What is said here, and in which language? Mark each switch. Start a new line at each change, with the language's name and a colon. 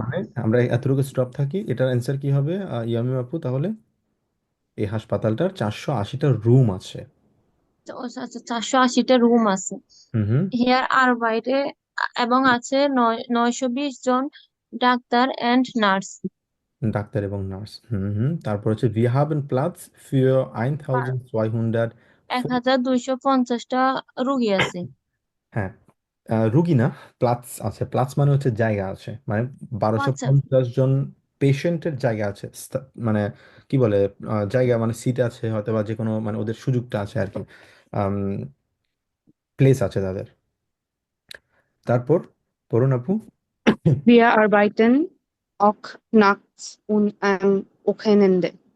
Bangla: মানে আমরা এতটুকু স্টপ থাকি। এটার অ্যান্সার কি হবে ইয়ামি আপু তাহলে? এই হাসপাতালটার 480টা রুম আছে। আচ্ছা, 480টা রুম আছে। হুম হুম। হেয়ার আর বাইরে এবং আছে 920 জন ডাক্তার এন্ড নার্স। ডাক্তার এবং নার্স। হুম হুম। তারপর হচ্ছে
German: wir haben Platz für 1200।
Bangla: 1250টা রোগী আছে। হ্যাঁ, রুগী না, প্লাস আছে। প্লাস মানে হচ্ছে জায়গা আছে, মানে ও বারোশো আচ্ছা, পঞ্চাশ জন পেশেন্টের জায়গা আছে। মানে কি বলে, জায়গা মানে সিট আছে হয়তো, বা যে কোনো মানে ওদের সুযোগটা আছে আর কি, প্লেস আছে তাদের। তারপর পড়ুন আপু।
German: Wir arbeiten auch nachts und am Wochenende.